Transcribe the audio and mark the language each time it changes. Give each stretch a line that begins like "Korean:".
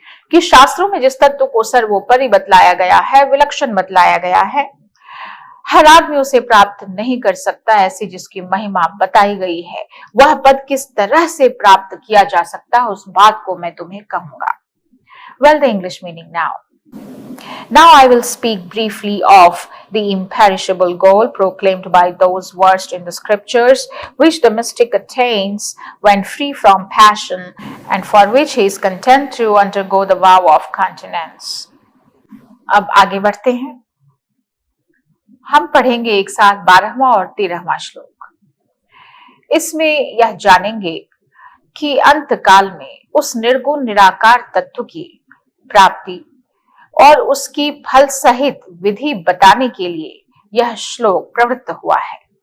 Hindi: कि शास्त्रों में जिस तत्व को सर्वोपरि बतलाया गया है, विलक्षण बतलाया गया है, हर आदमी उसे प्राप्त नहीं कर सकता, ऐसी जिसकी महिमा बताई गई है, वह पद किस तरह से प्राप्त किया जा सकता है उस बात को मैं तुम्हें कहूंगा।
English: Well, the English meaning now. Now I will speak briefly of the imperishable goal proclaimed by those versed in the scriptures, which the mystic attains when free from passion, and for which he is content to undergo the vow of continence.
Hindi: अब आगे बढ़ते हैं। हम पढ़ेंगे एक साथ 12वां और 13वां श्लोक। इसमें यह जानेंगे कि अंत काल में उस निर्गुण निराकार तत्व की प्राप्ति और उसकी फल सहित विधि बताने के लिए यह श्लोक प्रवृत्त हुआ है।